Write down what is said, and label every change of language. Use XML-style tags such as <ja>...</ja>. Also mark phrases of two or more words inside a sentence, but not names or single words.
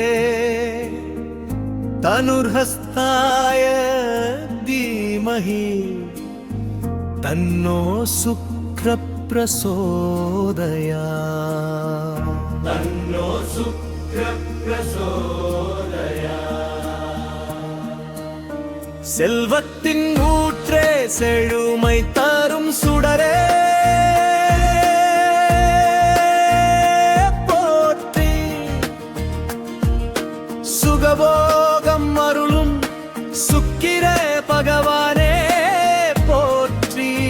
<sa>तनुर्हस्ताय धीमहि तन्नो शुक्र प्रचोदयात्। तन्नो शुक्र प्रचोदयात्।</sa> <ta>செல்வத்தின் ஊற்றே செழுமை தரும் சுடரே சுகபோகம் அருளும் சுக்கிரே பகவானே போற்றி.</ta>